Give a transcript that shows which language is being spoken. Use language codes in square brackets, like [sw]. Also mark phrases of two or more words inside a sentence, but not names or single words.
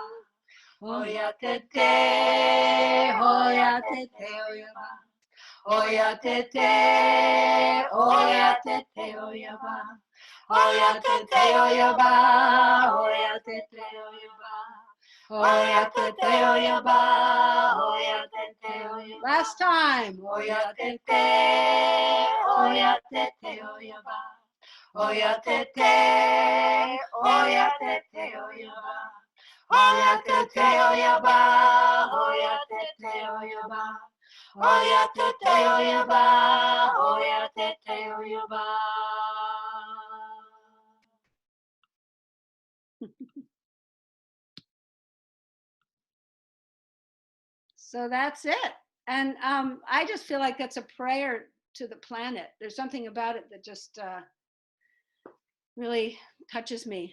[yo] Oya tete, oya tete, oya ba. Oya tete, oya tete, oya ba. Oya tete, oya ba. Oya tete, oya ba. Oya tete, oya ba. Oya tete, oya ba. [en] Last time. [yo] Oya tete, oya tete, oya ba. Oya tete, oya tete, oya ba. Oya tete, oya ba. Oya tete, oya ba. Oya tete, oya ba. Oya tete, oya ba. [en] So that's it. And I just feel like that's a prayer to the planet. There's something about it that just really touches me.